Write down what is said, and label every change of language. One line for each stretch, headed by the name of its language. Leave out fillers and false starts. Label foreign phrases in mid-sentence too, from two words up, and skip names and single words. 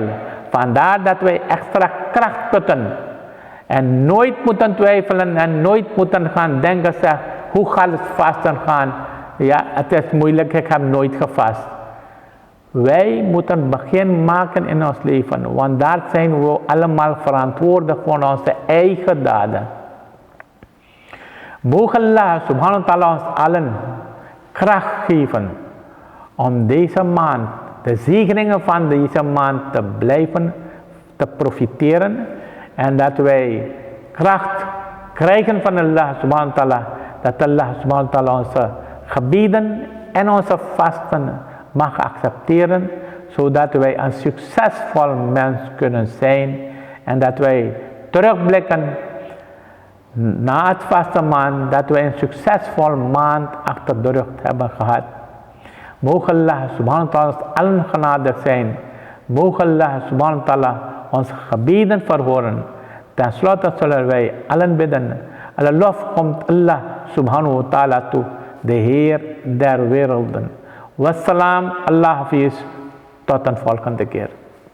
Dutch: Vandaar dat wij extra kracht putten. En nooit moeten twijfelen en nooit moeten gaan denken, zeg, hoe gaat het vasten gaan? Ja, het is moeilijk, ik heb nooit gevast. Wij moeten begin maken in ons leven, want daar zijn we allemaal verantwoordelijk voor onze eigen daden. Mogen Allah
Arabic: سبحانه وتعالى
Dutch: ons allen kracht geven om deze maand, de zegeningen van deze maand te blijven te profiteren. En dat wij kracht krijgen van Allah
Arabic: سبحانه وتعالى.
Dutch: Dat Allah
Arabic: سبحانه وتعالى
Dutch: onze gebieden en onze vasten mag accepteren. Zodat wij een succesvol mens kunnen zijn. En dat wij terugblikken na het vastenmaand. Dat wij een succesvol maand achter de rug hebben gehad. Mogen Allah
Arabic: سبحانه وتعالى
Dutch: ons allen genadig zijn. Mogen Allah
Arabic: سبحانه وتعالى
Dutch: onze gebeden verhoren. Ten slotte zullen wij allen bidden. Alle lof komt Allah
Arabic: سبحانه وتعالى
Dutch: toe, de Heer der werelden.
Urdu: Wassalam, اللہ حافظ,
Dutch: tot een volgende keer.